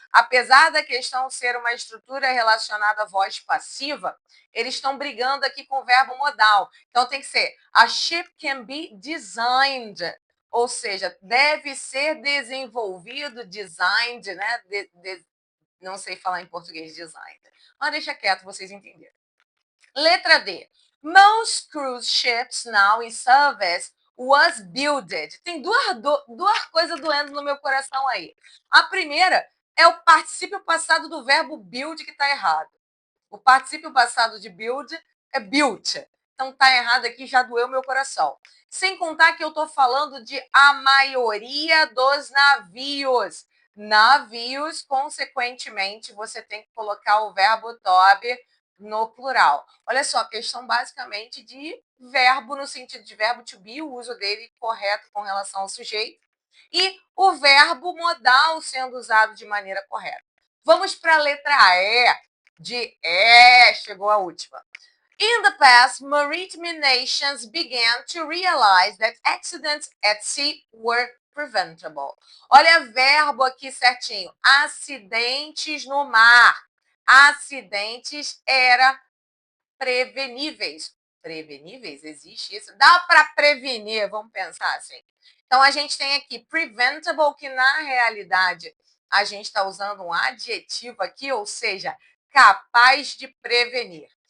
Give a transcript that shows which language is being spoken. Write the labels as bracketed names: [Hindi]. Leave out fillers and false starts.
[Portuguese] Apesar da questão ser uma estrutura relacionada à voz passiva, eles estão brigando aqui com o verbo modal. Então, tem que ser [English] a ship can be designed. [Portuguese] Ou seja, deve ser desenvolvido, designed, né? Não sei falar em português design. Mas deixa quieto, vocês entenderam. Letra D. [English] Most cruise ships now in service was builded. [Portuguese] Tem duas coisas doendo no meu coração aí. A primeira é o particípio passado do verbo build que está errado. O particípio passado de build é built. Então tá errado aqui, já doeu meu coração. Sem contar que eu estou falando de a maioria dos navios. Navios, consequentemente, você tem que colocar o verbo to be no plural. Olha só, questão basicamente de verbo, no sentido de verbo to be, o uso dele correto com relação ao sujeito, e o verbo modal sendo usado de maneira correta. Vamos para a letra E. Chegou a última. [English] In the past, maritime nations began to realize that accidents at sea were preventable. [Portuguese] Olha verbo aqui certinho. Acidentes no mar. Acidentes era preveníveis. Preveníveis? Existe isso? Dá para prevenir, vamos pensar assim. Então, a gente tem aqui preventable, que na realidade a gente está usando um adjetivo aqui, ou seja, capaz de prevenir.